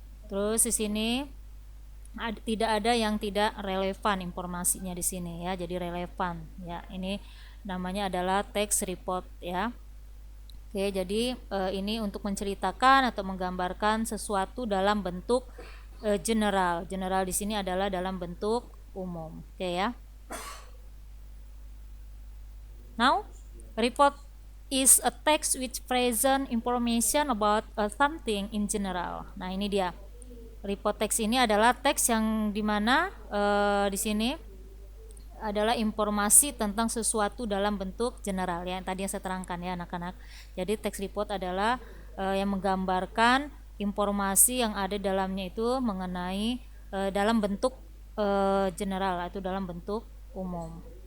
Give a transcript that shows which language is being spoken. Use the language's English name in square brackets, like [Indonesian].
[Indonesian] Terus di sini tidak ada yang tidak relevan informasinya di sini ya, jadi relevan ya. Ini namanya adalah text report ya. Oke, jadi ini untuk menceritakan atau menggambarkan sesuatu dalam bentuk general. General di sini adalah dalam bentuk umum. Oke ya. [English] Now, report is a text which present information about something in general. [Indonesian] Nah, ini dia. Report text ini adalah teks yang dimana di sini adalah informasi tentang sesuatu dalam bentuk general ya, yang tadi yang saya terangkan ya anak-anak. Jadi text report adalah yang menggambarkan informasi yang ada dalamnya itu mengenai dalam bentuk general atau dalam bentuk umum.